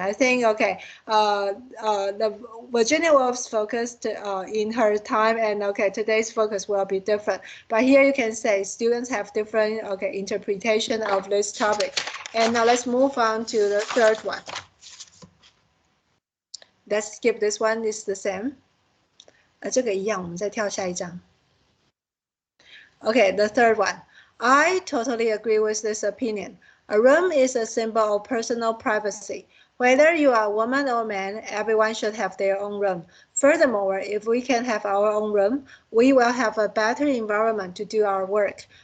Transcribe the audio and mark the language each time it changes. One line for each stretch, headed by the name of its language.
English: I think the Virginia Woolf's focused in her time, and today's focus will be different. But here you can say students have different interpretation of this topic. And now let's move on to the third one. Let's skip this one. It's the same.
Chinese: 这个一样，我们再跳下一章。
English: Okay, the third one. I totally agree with this opinion. A room is a symbol of personal privacy. Whether you are a woman or man, everyone should have their own room. Furthermore, if we can have our own room, we will have a better environment to do our work.